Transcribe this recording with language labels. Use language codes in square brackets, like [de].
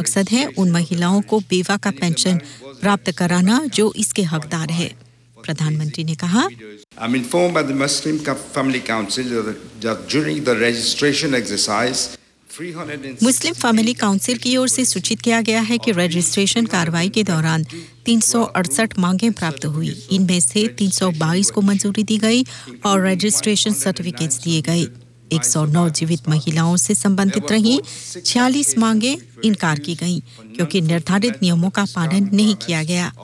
[hi] मकसद है उन महिलाओं को बेवा का पेंशन प्राप्त कराना जो इसके हकदार है। प्रधानमंत्री ने कहा, [en] I'm informed by the Muslim Family Council that during the registration exercise, [hi] Muslim family council की ओर से सूचित किया गया है कि रजिस्ट्रेशन कार्रवाई के दौरान 368 मांगे प्राप्त हुई, इनमें से 322 को मंजूरी दी गई और रजिस्ट्रेशन सर्टिफिकेट्स दिए गए। 109 जीवित महिलाओं से संबंधित रही 46 मांगे इनकार की गई क्योंकि निर्धारित नियमों का पालन नहीं किया गया।